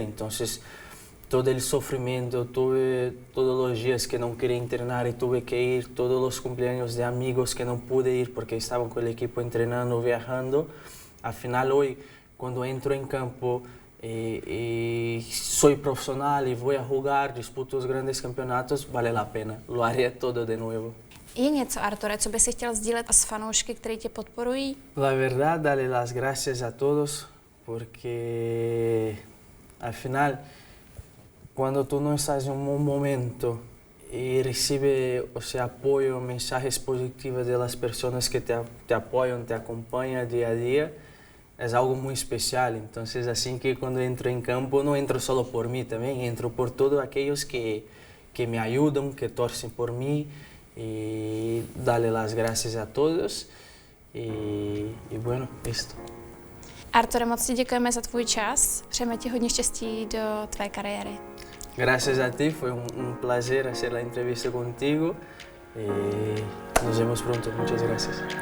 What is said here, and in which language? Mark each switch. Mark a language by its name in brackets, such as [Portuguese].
[Spanish] Entonces, todo el sufrimiento, todos los días que no quería entrenar y tuve que ir, todos los cumpleaños de amigos que no pude ir porque estaban con el equipo entrenando, viajando, al final hoy, cuando entro en campo, y soy profesional y voy a jugar, disputo los grandes campeonatos, vale la pena, lo haría todo de nuevo. [Czech] Je něco, Arture, co by si chtěl sdílet s fanoušky, kteří tě podporují? [Spanish] La verdad, darle las gracias a todos, porque al final, cuando tú no estás en un buen momento y recibes apoyo, mensajes positivos de las personas que te apoyan, te acompañan día a día, es algo muy especial. Entonces, así que cuando entro en campo, no entro solo por mí también, entro por todos aquellos que me ayudan, que torcen por mí, y darle las gracias a todos. Y bueno, esto. [Czech] Arture, moc ti děkujeme za tvůj čas. Přejeme ti hodně štěstí do tvé kariéry. [Spanish] Gracias a ti, fue un placer hacer la entrevista contigo. Y nos vemos pronto. Muchas gracias.